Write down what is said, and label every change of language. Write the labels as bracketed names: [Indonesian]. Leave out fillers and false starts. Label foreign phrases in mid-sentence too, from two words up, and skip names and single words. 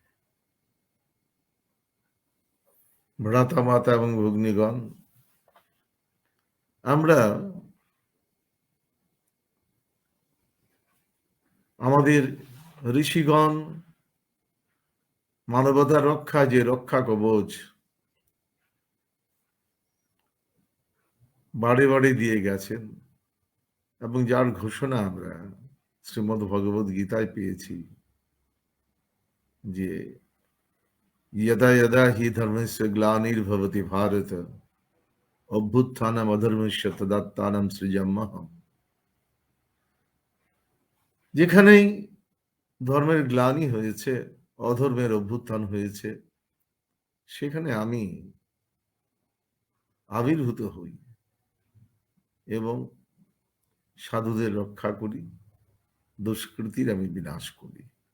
[Bangla] ভ্রাতা মাতা এবং ভগ্নীগণ, আমরা আমাদের ঋষিগণ মানবতার রক্ষা যে রক্ষা কবচ বাড়ি বাড়ি দিয়ে গেছেন এবং যার ঘোষণা আমরা শ্রীমদ্ ভগবদ গীতায় পেয়েছি [Sanskrit] যে यदा यदा हि धर्मस्य ग्लानिर्भवति भारत अभ्युत्थानम् अधर्मस्य तदात्तानं सृजाम्यहम्। [Bangla] যেখানেই ধর্মের গ্লানি হয়েছে, অধর্মের অভ্যুত্থান হয়েছে, সেখানে আমি আবির্ভূত হই এবং সাধুদের রক্ষা করি, দুষ্কৃতির আমি বিনাশ করি।